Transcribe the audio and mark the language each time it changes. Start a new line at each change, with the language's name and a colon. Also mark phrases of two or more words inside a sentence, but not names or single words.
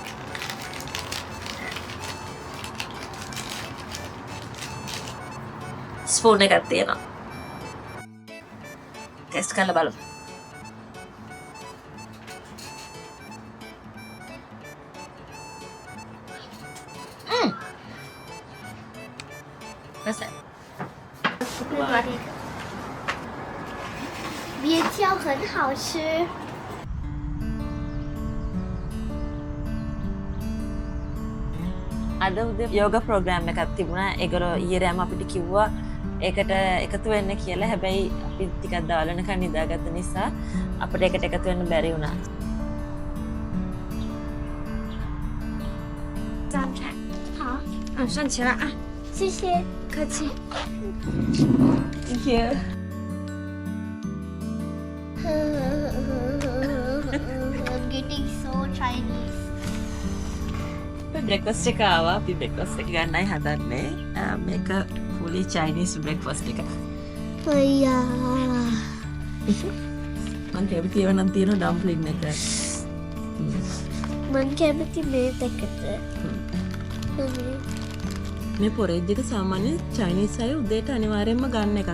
Sinhala: spoon එකක් තියෙනවා ටෙස්ට් කරලා බලමු රසයි
Chinese: 别挑很好吃。
Sinhala: අද උදේ යෝග ප්‍රෝග්‍රෑම් එකක් තිබුණා. ඒගොල්ලෝ ඊයේ රෑම අපිට කිව්වා ඒකට එකතු වෙන්න කියලා. හැබැයි අපි ටිකක් දාලනකන් නිදාගත්ත නිසා අපිට ඒකට එකතු වෙන්න බැරි වුණා.
Chinese: 站起来，好，站起来啊，谢谢。客气。
English: Thank you. I'm getting so Chinese.
Sinhala: බ්‍රෙක්ෆාස්ට් එක ආවා. අපි බ්‍රෙක්ෆාස්ට් එක ගන්නයි හදන්නේ. මේක
English: fully Chinese breakfast
Sinhala: එක. අයියා. මම කැමති ඒවා නම් තියෙන ඩම්ප්ලින් එක. මං කැමති මේ දෙකට. මේ පොරේජ් එක සාමාන්‍ය චයිනීස් අය උදේට අනිවාර්යෙන්ම ගන්න එකක්.